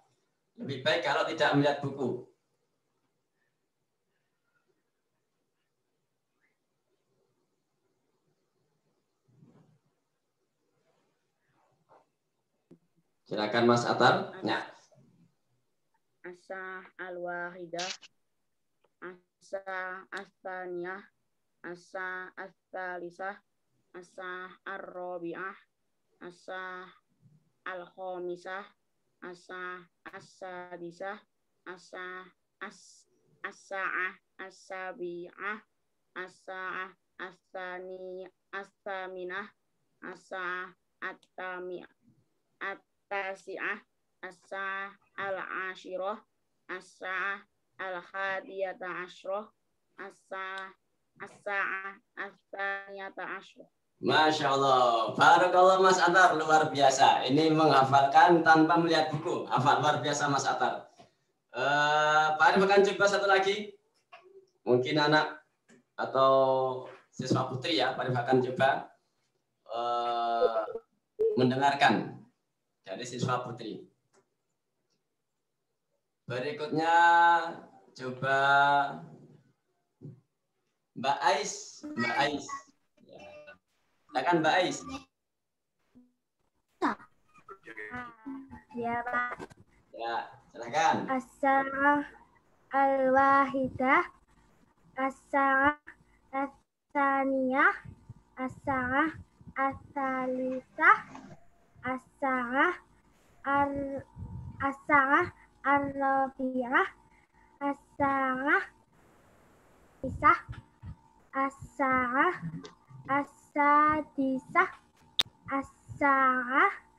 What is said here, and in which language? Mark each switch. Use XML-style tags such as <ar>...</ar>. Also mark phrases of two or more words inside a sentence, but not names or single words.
<id>Lebih baik kalau tidak melihat buku. Silakan Mas Atar. Ya.</id> <ar>الساعة الواحدة. الساعة الثانية، الساعة الثالثة، الساعة الرابعة، الساعة الخامسة، الساعة السادسة، الساعة الساعة السابعة، الساعة الثامنة، الساعة التاسعة، الساعة العاشرة، الساعة الحادية عشرة، الساعة الساعة الثانية عشرة. ما شاء الله، بارك الله</ar> <id>Mas Atar, luar biasa. Ini menghafalkan tanpa melihat buku. Hafal luar biasa Mas Atar. Pak Arif akan coba satu lagi. Mungkin anak atau siswa putri ya, Pak Arif akan coba mendengarkan dari siswa putri. Berikutnya coba Mbak Ais. Mbak Ais. Silakan Mbak Ais. Ya, Pak. Ya, silakan.</id> <ar>الساعة الواحدة، الساعة الثانية، الساعة الثالثة، الساعة الرابعة، الساعة الخامسة، الساعة السادسة، الساعة</ar>